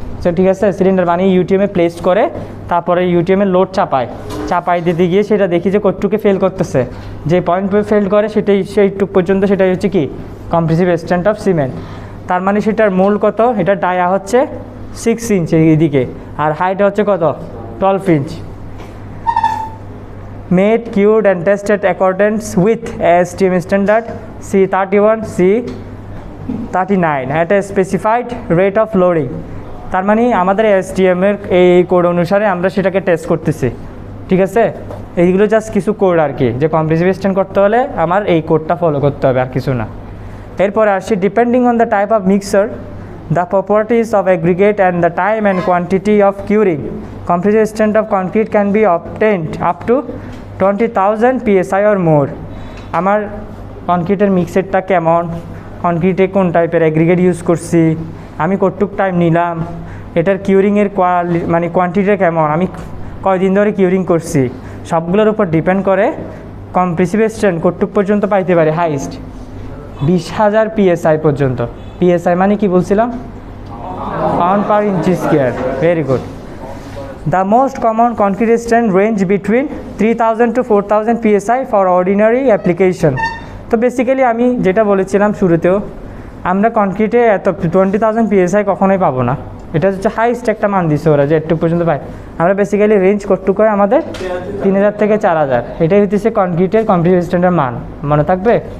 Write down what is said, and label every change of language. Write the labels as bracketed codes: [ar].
[bn] তো ঠিক আছে, সিলিন্ডার বানিয়ে ইউটিএমে প্লেস করে তারপরে ইউটিএমে লোড চাপাই দিতে গিয়ে সেটা দেখি যে কতটুকু ফেল করতেছে, যে পয়েন্ট ফেল করে সেইটুক পর্যন্ত সেটাই হচ্ছে কি কম্প্রেসিভ স্ট্রেন্থ অফ সিমেন্ট। তার মানে সেটার মূল কত, এটা ডায়া হচ্ছে 6 ইঞ্চ এইদিকে, আর হাইট হচ্ছে কত 12 inch. [en] Made, cured and tested accordance with ASTM standard C31 C39 at a specified rate of loading। [bn] তার মানে আমাদের ASTM এর এই কোড অনুসারে আমরা সেটাকে টেস্ট করতেছি। ঠিক আছে, এইগুলো জাস্ট কিছু কোড আর কি, যে কম্প্রেসিভ স্ট্রেন্থ করতে হলে আমার এই কোডটা ফলো করতে হবে, আর কিছু না। এরপরে আসছি [en] Depending on the type of mixer, the properties of aggregate and the time and quantity of curing, compressive strength of concrete can be obtained up to 20,000 psi or more। [bn] আমার কনক্রিটের মিক্সারটা কেমন, কনক্রিটে কোন টাইপের অ্যাগ্রিগেট ইউজ করছি, আমি কতটুক time নিলাম, এটার কিউরিংয়ের মানে কোয়ান্টিটিটা কেমন, আমি কয়দিন ধরে কিউরিং করছি, সবগুলোর উপর ডিপেন্ড করে কম্প্রেসিভ স্ট্রেন্থ কতটুক পর্যন্ত পাইতে পারে। হাইস্ট 20,000 PSI পর্যন্ত। PSI মানে কি বলছিলাম, pound per inch square. Very good. [en] The most common concrete strength range between 3,000 to 4,000 PSI for ordinary application। [bn] তো বেসিক্যালি আমি যেটা বলেছিলাম শুরুতেও, আমরা কনক্রিটে এত 20,000 PSI কখনোই পাবো না, এটা হচ্ছে হাইস্ট একটা মান দিচ্ছে ওরা যে একটু পর্যন্ত পাই। আমরা বেসিক্যালি রেঞ্জ কতটুকু হয় আমাদের 3,000 থেকে 4,000, এটাই হচ্ছে কনক্রিটের কম্প্রেসিভ স্ট্রেন্থের মান। মনে থাকবে?